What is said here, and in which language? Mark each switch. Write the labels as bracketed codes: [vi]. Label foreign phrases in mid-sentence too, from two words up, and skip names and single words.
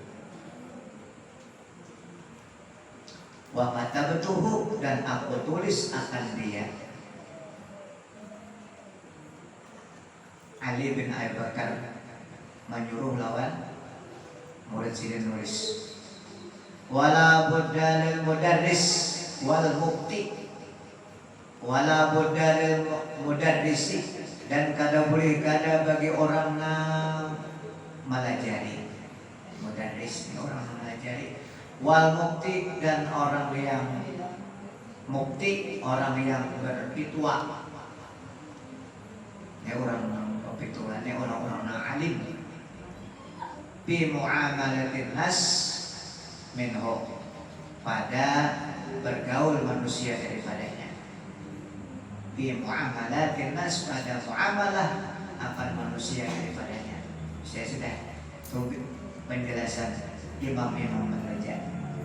[ar] وكتبته [bjn] dan aku tulis akan dia. Ali bin Abi Bakar menyuruh lawan murid sidin nulis. [ar] ولا بد للمدرس والمفتي، ولا بد للمدرس, [bjn] dan kada boleh kada bagi orang yang melajari. Mudarris orang yang melajari. [ar] والمفتي, [bjn] dan orang yang mukti, orang yang berpitua. Ini orang berpitua, ini orang-orang yang alim. [ar] بمعاملة الناس منه, [bjn] pada bergaul manusia daripadanya. [ar] بمعاملة الناس, [bjn] pada muamalah akan manusia daripadanya. [id] Saya sudah tunggu penjelasan imam-imam mengajar.